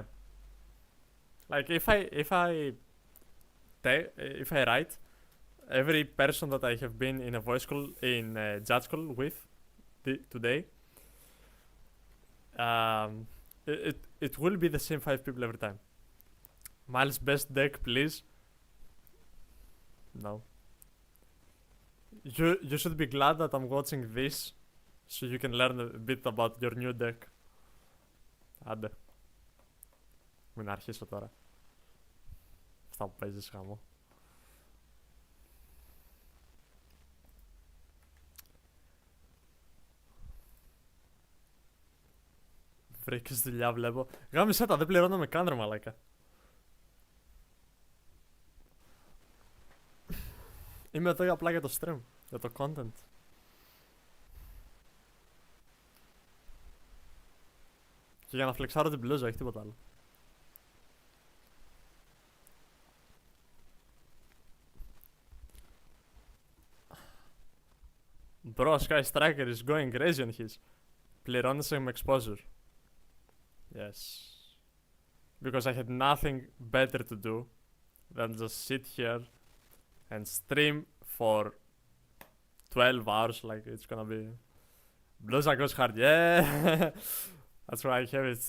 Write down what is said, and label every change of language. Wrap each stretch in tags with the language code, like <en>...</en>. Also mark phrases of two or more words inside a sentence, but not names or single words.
<en>Like if I write every person that I have been in a voice call in a judge call with today, it will be the same 5 people every time. Miles, best deck, please. No. You should be glad that I'm watching this, so you can learn a bit about your new deck.</en> <el>Άντε. Μην αρχίσω τώρα. Αυτά που παίζεις χαμό. Βρήκες δουλειά βλέπω. Γάμισε τα, δεν πληρώναμε καν ρε μαλάκα. Είμαι εδώ απλά για το stream, για το content. Και για να φλεξάρω την μπλούζα, όχι τίποτα άλλο.</el> <en>Bro, Sky Striker is going crazy on his.</en> <el>Πληρώνεσαι με exposure. Yes.</el> <en>Because I had nothing better to do than just sit here and stream for 12 hours like it's gonna be. Bluza goes hard, yeah! That's why I have it.</en>